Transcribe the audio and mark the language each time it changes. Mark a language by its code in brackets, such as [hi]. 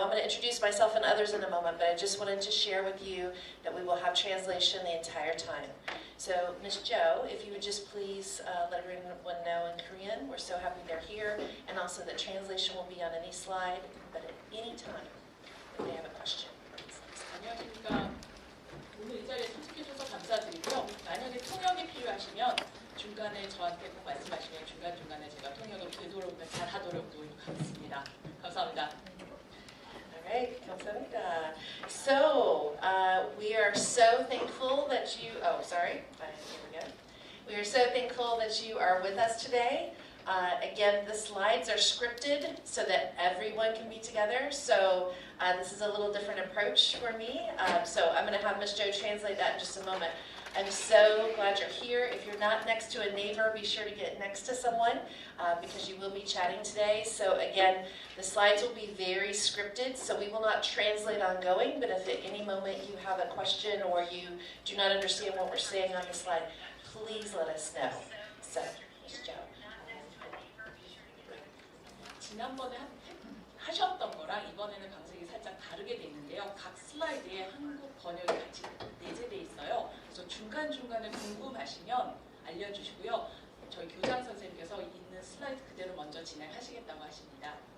[en] I'm going to introduce myself and others in a moment, but I just wanted to share with you that we will have translation the entire time. So, Ms. Jo, if you would just please let everyone know in Korean, we're so happy they're here, and also that translation will be on any slide, but at any time, if they have a question. [ko] 안녕하십니까. 오늘 이 자리에 참석해주셔서 감사드리고요. 만약에 통역이 필요하시면 중간에 저한테 꼭 말씀하시면 중간중간에 제가 통역을 되도록 잘하도록 노력하겠습니다. 감사합니다. [en] All right, [ko] 감사합니다. [en] So, we are so thankful that you, here we go. We are so thankful that you are with us today. Again, the slides are scripted so that everyone can be together. So this is a little different approach for me. So I'm going to have Ms. Jo translate that in just a moment. I'm so glad you're here. If you're not next to a neighbor, be sure to get next to someone because you will be chatting today. So again, the slides will be very scripted, so we will not translate ongoing, but if at any moment you have a question or you do not understand what we're saying on the slide, please let us know. So, Ms. Jo. [ko] 지난번에 하셨던 거랑 이번에는 방식이 살짝 다르게 돼 있는데요. 각 슬라이드에 한국 번역이 같이 내재돼 있어요. 그래서 중간중간에 궁금하시면 알려주시고요. 저희 교장 선생님께서 있는 슬라이드 그대로 먼저 진행하시겠다고 하십니다.